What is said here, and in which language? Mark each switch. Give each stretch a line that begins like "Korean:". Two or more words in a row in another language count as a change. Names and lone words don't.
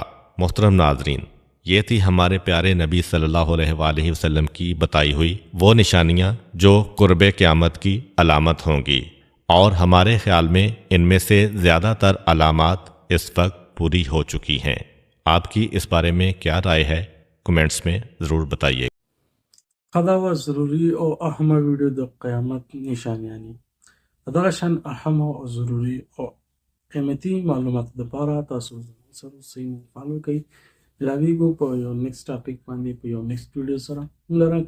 Urdu: محترم ناظرین، یہ تھی ہمارے پیارے نبی
Arabic: صلی اللہ علیہ وآلہ وسلم
Urdu: کی بتائی ہوئی وہ نشانیاں جو قرب قیامت کی علامت ہوں گی، اور ہمارے خیال میں ان میں سے زیادہ تر علامات اس وقت پوری ہو چکی ہیں۔ آپ کی اس بارے میں کیا رائے ہے؟ کمنٹس میں ضرور بتائیے۔
Pashto: دا وه ضروري او اهمه ویډیو د قیامت نشانیانې. د دغه شان اهم او ضروري او قیمتي معلوماتو دپاره تاسو زموږ سره اوسئ، موږ فالو کوئ. ملاویږو په یو
English: next topic
Pashto: باندې په یو
English: next video
Pashto: سره.